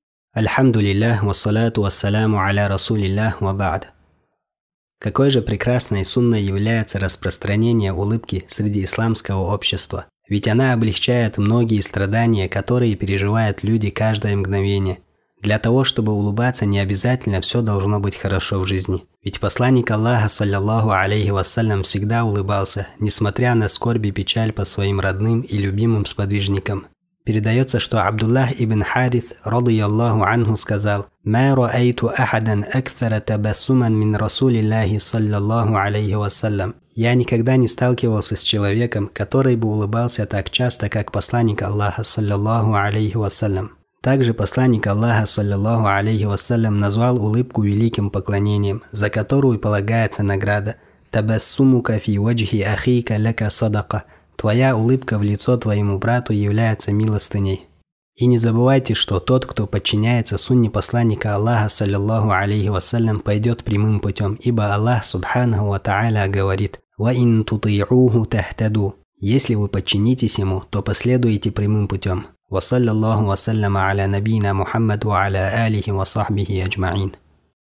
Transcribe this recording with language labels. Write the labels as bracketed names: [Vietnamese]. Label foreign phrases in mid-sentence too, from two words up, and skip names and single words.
[Arabic] الحمد لله والصلاة والسلام على رسول الله وبعد. [Russian] Какой же прекрасной сунной является распространение улыбки среди исламского общества. Ведь она облегчает многие страдания, которые переживают люди каждое мгновение. Для того, чтобы улыбаться, не обязательно все должно быть хорошо в жизни. Ведь посланник Аллаха, [Arabic] صلى الله عليه وسلم, [Russian] всегда улыбался, несмотря на скорбь и печаль по своим родным и любимым сподвижникам. Передается, что Абдуллах ибн Харис, [Arabic] رضي الله عنه, сказал: «ما رأيت أحدا أكثر تبسما من رسول الله صلى الله عليه وسلم». [Russian] Я никогда не сталкивался с человеком, который бы улыбался так часто, как посланник Аллаха, [Arabic] صلى الله عليه وسلم. [Russian] Также посланник Аллаха, [Arabic] صلى الله عليه وسلم, [Russian] назвал улыбку великим поклонением, за которую полагается награда. [Arabic] تبسمك في وجه أخيك لك صدقة». [Russian] Твоя улыбка в лицо твоему брату является милостыней. И не забывайте, что тот, кто подчиняется сунне посланника Аллаха, [Arabic] صلى الله عليه وسلم, [Russian] пойдет прямым путем, ибо Аллах, [Arabic] سبحانه وتعالى, [Russian] говорит: [Arabic] «وإن تطيعوه تهتدوا». [Russian] Если вы подчинитесь ему, то последуете прямым путем. [Arabic] وصلى الله وسلم على نبينا محمد وعلى آله وصحبه أجمعين.